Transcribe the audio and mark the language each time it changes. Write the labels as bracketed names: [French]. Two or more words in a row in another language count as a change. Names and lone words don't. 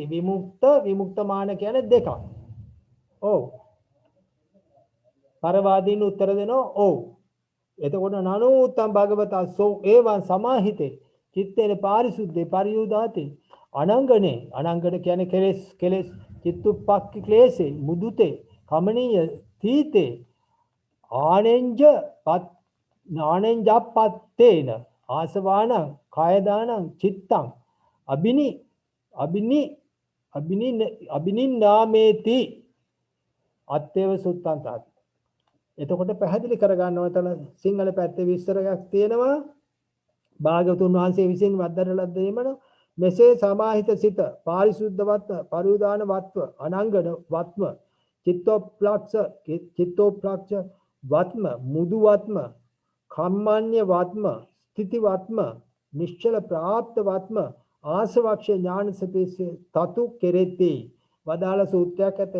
[Sinhala] විමුක්ත විමුක්තමාන කියන්නේ දෙකක්. ඔව් පරවාදීන් උත්තර දෙනවා ඔව්. [Pali] එතකොට නනෝත්තම් භගවතා සෝ ඒවං සමාහිතේ චිත්තේන පාරිසුද්ධේ පරියුදාතේ අනංගනේ. අනංගන [Sinhala] කියන්නේ කෙලෙස් [Pali] චිත්තුප්පක්ඛි ක්ලේශේ මුදුතේ කමනීය තීතේ ආනෙන්ජප්පත්තේන ආසවාන කායදානං චිත්තං අබිනින්නාමේති අත්තේව සුත්තං තාති. [Sinhala] එතකොට පැහැදිලි කරගන්න ඕන තන සිංහල පැත්තේ විස්තරයක් තියෙනවා. භාග්‍යවතුන් වහන්සේ විසින් වදාරලා දෙීමන මෙසේ සමාහිත සිත පාරිශුද්ධවත්ව පරිඋදානවත්ව අනංගන වත්ම චිත්තෝප්ලක්ෂ වත්ම මුදුවත්ම කම්මඤ්ඤ වත්ම ස්ථಿತಿවත්ම නිශ්චල ප්‍රාප්ත වත්ම ආසවක්ෂ ඥාන සපේසේ තතු කෙරෙති වදාළ සූත්‍රයක් ඇත.